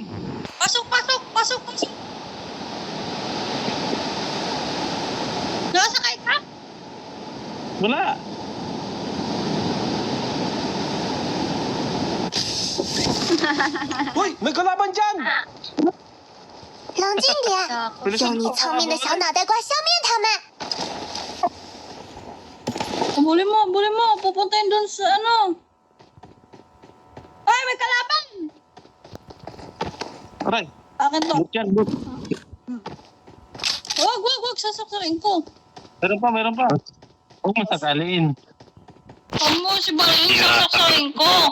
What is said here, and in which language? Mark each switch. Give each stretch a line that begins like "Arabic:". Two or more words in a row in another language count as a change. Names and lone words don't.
Filipino: Pasok! Nakasakay ka? Wala. Hoy! May kalaban dyan!
Chinese: 冷静点，用你聪明的小脑袋瓜消灭他们。
Filipino: Bully mo. Pupuntayin dun sa ano. Ay, may kalaban! Aray, Akin to. boot yan, boot. Wag. Sasaksakin ko. Meron pa. Huwag masakalin. Amo, si Barin, sasaksakin ko.